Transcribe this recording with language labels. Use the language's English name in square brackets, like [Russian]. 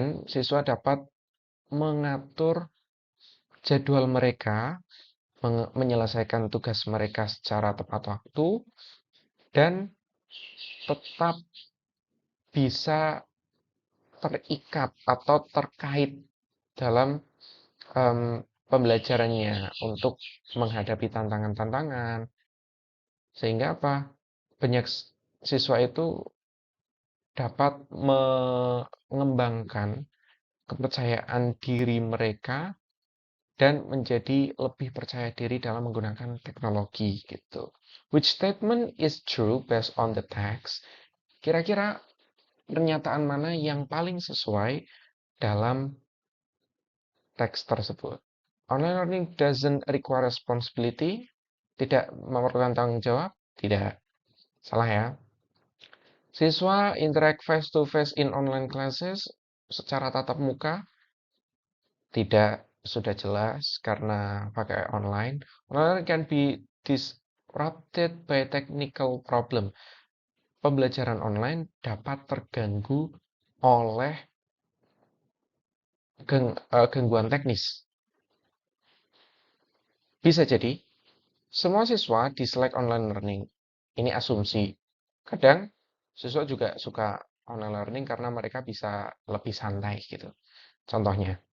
[Indonesian] Siswa dapat mengatur jadwal mereka, menyelesaikan tugas mereka secara tepat waktu, dan tetap bisa terikat atau terkait dalam pembelajarannya untuk menghadapi tantangan-tantangan. Sehingga apa? Banyak siswa itu dapat mengembangkan kepercayaan diri mereka dan menjadi lebih percaya diri dalam menggunakan teknologi gitu. [English] Which statement is true based on the text? [Indonesian] Kira-kira pernyataan mana yang paling sesuai dalam teks tersebut? [English] Online learning doesn't require responsibility. [Indonesian] Tidak memerlukan tanggung jawab? Tidak. Salah ya. [English] Siswa interact face to face in online classes [Indonesian] secara tatap muka? Tidak, sudah jelas karena pakai online. [English] Online can be disrupted by technical problem. [Indonesian] Pembelajaran online dapat terganggu oleh gangguan teknis. Bisa jadi semua siswa [English] dislike online learning. [Indonesian] Ini asumsi. Kadang siswa juga suka online learning karena mereka bisa lebih santai gitu. Contohnya.